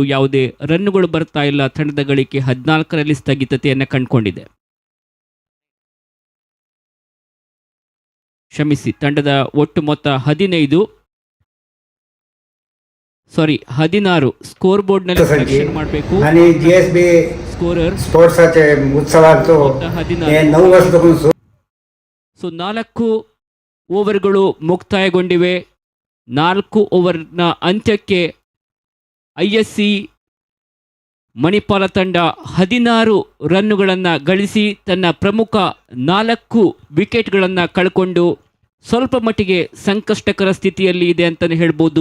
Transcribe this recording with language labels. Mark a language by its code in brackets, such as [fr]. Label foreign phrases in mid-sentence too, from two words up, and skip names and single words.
[kn] ಯಾವುದೇ ರನ್ನುಗಳು ಬರ್ತಾ ಇಲ್ಲ. ತಂಡದ ಗಳಿಕೆ 14ರಲ್ಲಿ ಸ್ಥಗಿತತೆಯನ್ನು ಕಂಡುಕೊಂಡಿದೆ. ಕ್ಷಮಿಸಿ, ತಂಡದ ಒಟ್ಟು ಮೊತ್ತ 16 ಸ್ಕೋರ್ ಬೋರ್ಡ್ ನಲ್ಲಿ ಕಲೆಕ್ಷನ್ ಮಾಡಬೇಕು. [kok] आणि GSB [kn] ಸ್ಕೋರರ್ [kok] स्पोर्ट्साचे उत्सवात 9 वर्ष [kn] ಸೊ 4 ಓವರ್ಗಳು ಮುಕ್ತಾಯಗೊಂಡಿವೆ. 4 ಓವರ್ನ ಅಂತ್ಯಕ್ಕೆ ISC ಮಣಿಪಾಲ ತಂಡ 16 ರನ್ನುಗಳನ್ನು ಗಳಿಸಿ ತನ್ನ ಪ್ರಮುಖ 4 ವಿಕೆಟ್ಗಳನ್ನು ಕಳ್ಕೊಂಡು ಸ್ವಲ್ಪ ಮಟ್ಟಿಗೆ ಸಂಕಷ್ಟಕರ ಸ್ಥಿತಿಯಲ್ಲಿ ಇದೆ ಅಂತಲೇ ಹೇಳ್ಬೋದು.